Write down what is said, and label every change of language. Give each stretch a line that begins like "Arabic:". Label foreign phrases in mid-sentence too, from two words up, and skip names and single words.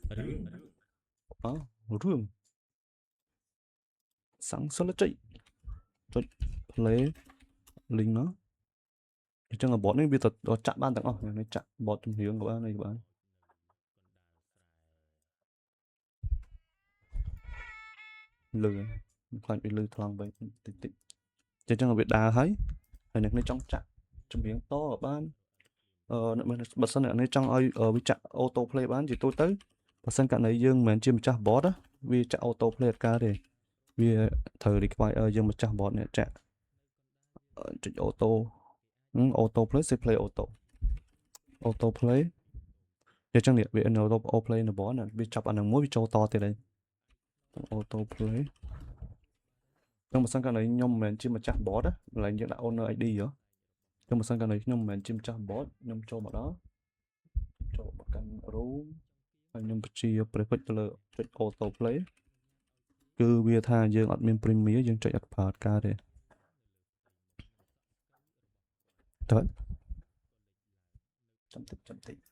Khmer: រឿងសាំងសិលចុច
English: play link
Khmer: មកអញ្ចឹងបតនេះវាទៅចាក់បានទាំងអស់នេះចាក់បតចម្រៀងក៏បាននេះក៏បានលឺខ្លាចវាលឺថ្លង់វិញតិចអញ្ចឹងវាដើរហើយអ្នកនេះចង់ចាក់ ចម្រៀងតក៏បានបើសិនអ្នកនេះចង់ឲ្យវាចាក់
English: auto play
Khmer: បានជាទូទៅបើសិនករណីយើងមិនមែនជាម្ចាស់ bot វាចាក់
English: auto play
Khmer: អត់កើតទេ វាត្រូវ require យើងម្ចាស់ bot នេះចាក់ចុច
English: auto play say play auto play
Khmer: អញ្ចឹងនេះវា
English: auto play
Khmer: នៅ bot វាចាប់អានឹងមួយវាចូលតទៀតហើយ
English: auto play
Khmer: ខ្ញុំបើសិនករណីខ្ញុំមិនមែនជាម្ចាស់ bot កន្លែងយើងដាក់
English: owner ID
Khmer: ហ៎ខ្ញុំបើសិនករណីខ្ញុំមិនមែនជាម្ចាស់ bot ខ្ញុំចូលមកដល់ចូលមកកាន់ room ហើយខ្ញុំបញ្ជា prefix ទៅលើចុច
English: auto play
Khmer: គឺវាថាយើងអត់មាន premier យើងចុចអត់ប្រើកើតទេតើចាំតិចចុច